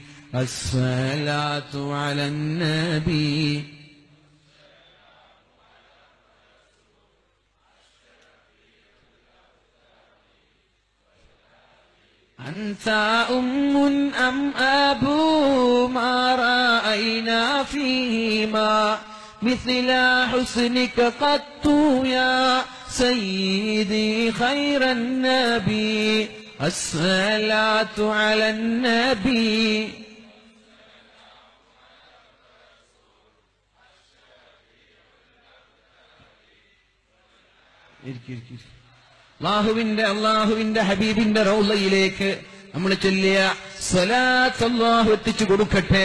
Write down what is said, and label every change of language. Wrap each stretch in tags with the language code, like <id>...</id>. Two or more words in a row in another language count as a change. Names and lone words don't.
<ar>الصلاة على النبي أنت أم أم أبو ما رأينا فيهما مثل حسنك قط يا سيدي خير النبي الصلاة على النبي</ar> <ml>അള്ളാഹുവിന്റെ ഹബീബിന്റെ റൗളയിലേക്ക് നമ്മൾ ചൊല്ലിയ സ്വലാത്ത് അല്ലാഹു എത്തിച്ചു കൊടുക്കട്ടെ.</ml>